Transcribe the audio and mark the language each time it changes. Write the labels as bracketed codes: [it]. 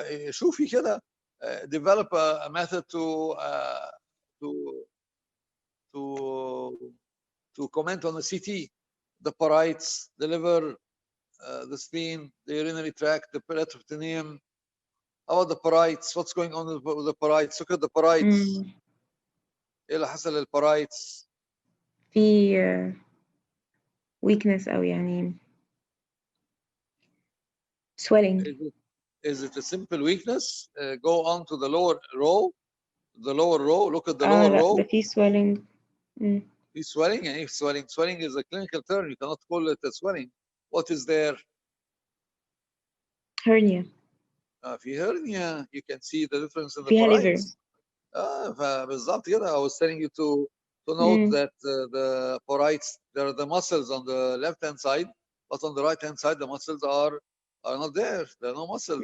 [ar] شوفي كده. [en] Develop a method to comment on the CT, the parites, the liver, the spleen, the urinary tract, the peritoneum. How about the parites? What's going on with the parites? Look at the parites. [ar] ايه اللي حصل للparites؟ في weakness أو يعني swelling. [en] Is it a simple weakness? Go on to the lower row. Look at the lower row. [ar] لا, في swelling. [en] في swelling. And if swelling is a clinical term, you cannot call it a swelling. What is there? Hernia. في hernia, you can see the difference in the [ar] فيها liver. [en] parites. [ar] فبالظبط كده. [en] I was telling you to to note that the porites, there are the muscles on the left hand side, but on the right hand side the muscles are not there. There are no muscles.